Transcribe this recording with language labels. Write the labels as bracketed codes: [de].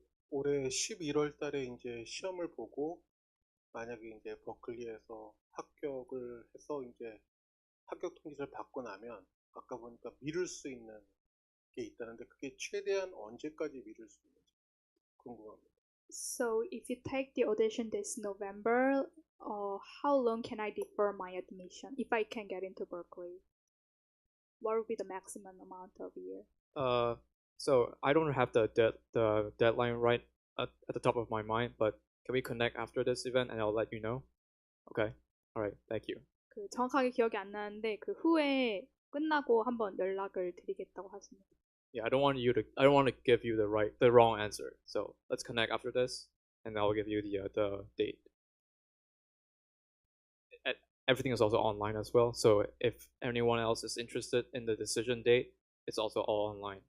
[ko] 올해 11월 달에 이제 시험을 보고 만약에 이제 버클리에서 합격을 해서 이제 합격 통지를 받고 나면 아까 보니까 미룰 수 있는 게 있다는데 그게 최대한 언제까지 미룰 수 있는지 궁금합니다. [en] So if you take the audition this November, how long can I defer my admission if I can get into Berklee? What would be the maximum amount of year? So I don't have the deadline right at the top of my mind, but can we connect after this event and I'll let you know? Okay. All right. Thank you. [ko] 그 정확하게 기억이 안 나는데 그 후에 끝나고 한번 연락을 드리겠다고 하십니다. [en] Yeah, I don't want to give you the wrong answer. So let's connect after this, and I'll give you the date. Everything is also online as well. So if anyone else is interested in the decision date, it's also all online.